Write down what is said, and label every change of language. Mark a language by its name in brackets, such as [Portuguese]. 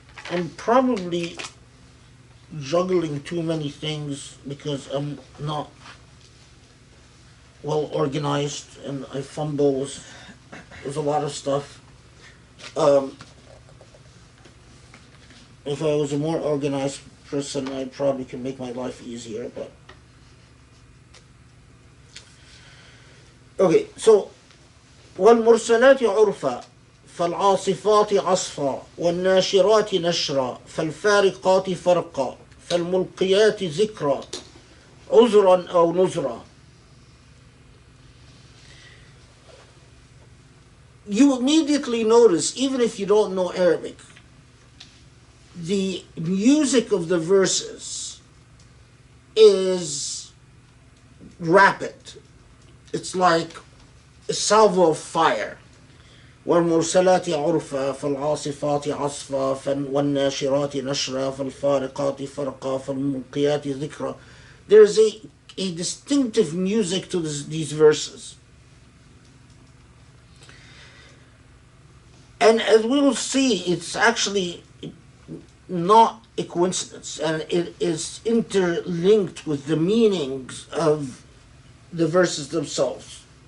[English] I'm probably juggling too many things because I'm not well organized and I fumble with a lot of stuff. If I was a more organized person, I probably could make my life easier, but... Okay, so [Arabic] وَالْمُرْسَلَاتِ عُرْفًا فالعاصفات عصفا والناشرات نشرا فالفارقات فرقا فالملقيات ذكرا عذرا أو نذرا. [English] You immediately notice, even if you don't know Arabic, the music of the verses is rapid. It's like a salvo of fire. [Arabic] والمرسلات عرفا فالعاصفات عصفا والناشرات نشرا فالفارقات فرقا فالملقيات ذكرا. [English] There's a distinctive music to these verses. And as we will see, it's actually not a coincidence, and it is interlinked with the meanings of the verses themselves.